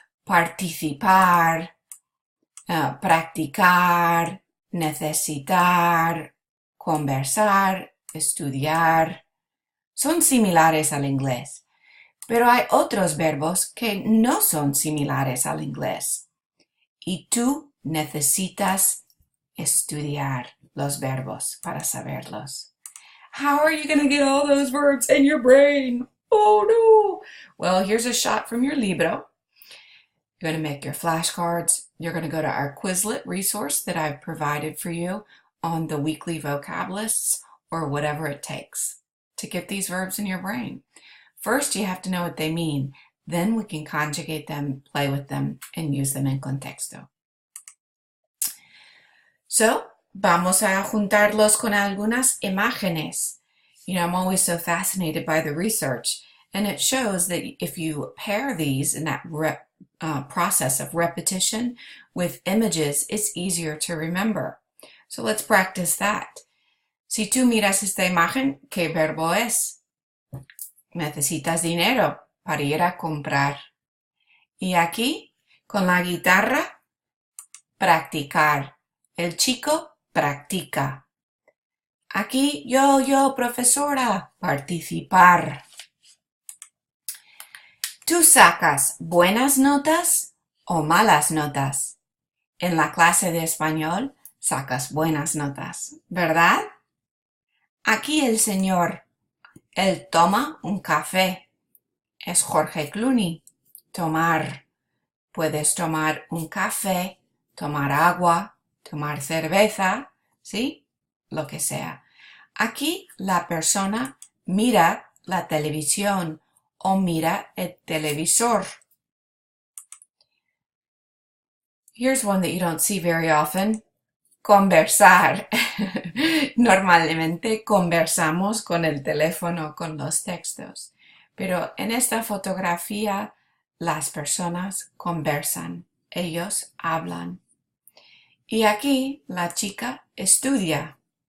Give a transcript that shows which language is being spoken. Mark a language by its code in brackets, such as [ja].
[es] participar, practicar, necesitar, conversar, estudiar. Son similares al inglés, pero hay otros verbos que no son similares al inglés. Y tú necesitas estudiar los verbos para saberlos. [en] How are you going to get all those verbs in your brain? Oh no! Well, here's a shot from your libro. You're going to make your flashcards. You're going to go to our Quizlet resource that I've provided for you on the weekly vocab lists or whatever it takes to get these verbs in your brain. First, you have to know what they mean. Then we can conjugate them, play with them, and use them in contexto. [es] So, vamos a juntarlos con algunas imágenes. [en] You know, I'm always so fascinated by the research, and it shows that if you pair these in that process of repetition with images, it's easier to remember. So let's practice that. [es] Si tú miras esta imagen, ¿qué verbo es? Necesitas dinero para ir a comprar. Y aquí, con la guitarra, practicar. El chico practica. Aquí, yo, profesora, participar. ¿Tú sacas buenas notas o malas notas? En la clase de español sacas buenas notas, ¿verdad? Aquí el señor, él toma un café. Es Jorge Clooney. Tomar. Puedes tomar un café, tomar agua, tomar cerveza, ¿sí? Lo que sea. Aquí la persona mira la televisión o mira el televisor. [en] Here's one that you don't see very often. [es] Conversar. Normalmente conversamos con el teléfono, con los textos. Pero en esta fotografía las personas conversan. Ellos hablan. Y aquí la chica estudia.